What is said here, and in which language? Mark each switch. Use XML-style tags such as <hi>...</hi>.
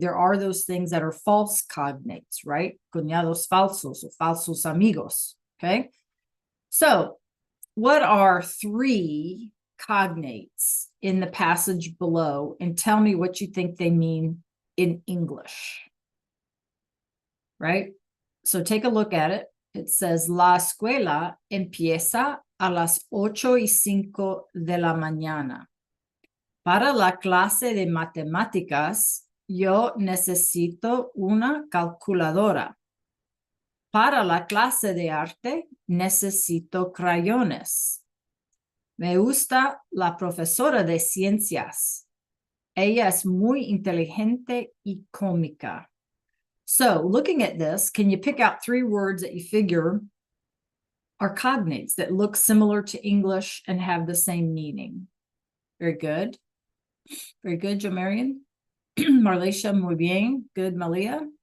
<en>There are those things that are false cognates, right?</en> <es>Cuñados falsos</es> <en>or</en> <es>falsos amigos,</es> <en>okay? So what are 3 cognates in the passage below? And tell me what you think they mean in English, right? So take a look at it.</en> <es>It says, la escuela empieza a las 8:05 de la mañana. Para la clase de matemáticas, yo necesito una calculadora. Para la clase de arte, necesito crayones. Me gusta la profesora de ciencias. Ella es muy inteligente y cómica.</es> <en>So, looking at this, can you pick out 3 words that you figure are cognates that look similar to English and have the same meaning? Very good. Very good, Jo Marion. Marlecia,</en> <es>muy bien.</es> <en>Good, Malia.</en>